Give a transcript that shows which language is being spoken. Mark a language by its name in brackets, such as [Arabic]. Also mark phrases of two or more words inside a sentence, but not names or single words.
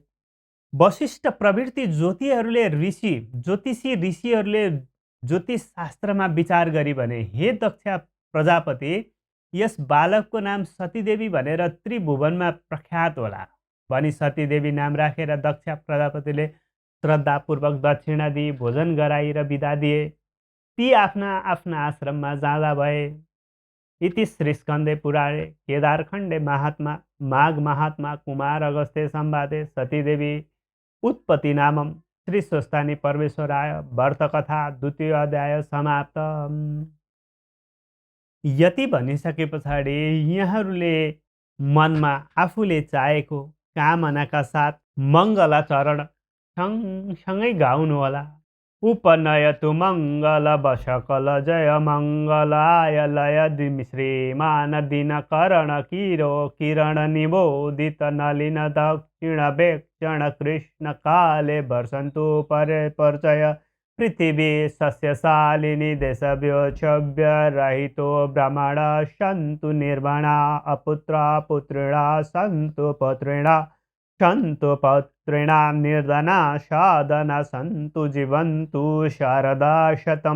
[Nepali] वशिष्ठ प्रवृत्ति ज्योतिषी ऋषिहरूले ज्योतिष शास्त्रमा विचार गरी भने, हे दक्ष प्रजापति, यस बालकको नाम सतीदेवी भनेर त्रिभुवनमा प्रख्यात होला भनी सतीदेवी नाम राखेर दक्ष प्रजापतिले श्रद्धापूर्वक दक्षिणा दिई भोजन गराई र बिदा दिए। ती आफ्ना आफ्ना आश्रममा जाँदा भए। [Sanskrit] इति श्री स्कन्दे पुराणे केदारखण्डे माघ महात्मा कुमार अगस्त्य संवादे सतीदेवी उत्पत्ति नामम श्री स्वस्थानी परमेश्वराय व्रतकथा 2य अध्याय समाप्त। [Nepali] यति भनिसके पछाडि यहाँहरूले मनमा आफूले चाहेको कामनाका साथ मङ्गलाचरण सँगसँगै गाउनुहोला। [Sanskrit] उपनयतु मङ्गल वशकल जय मङ्गलाय लय श्रीमान दिनकरण किरण निबोधित नलिन दक्षिण वेक्षण कृष्ण काले वर्षन्तु परे परिचय पृथिवी सस्यशालिनी देशव्योच्छव्य रहितो ब्रह्मण सन्तु निर्वाणा अपुत्र पुत्रिणा सन्तु पुत्रिणा सन्तु पौत्रिणा निर्धना साधना सन्तु जीवन्तु शारदा शतम्।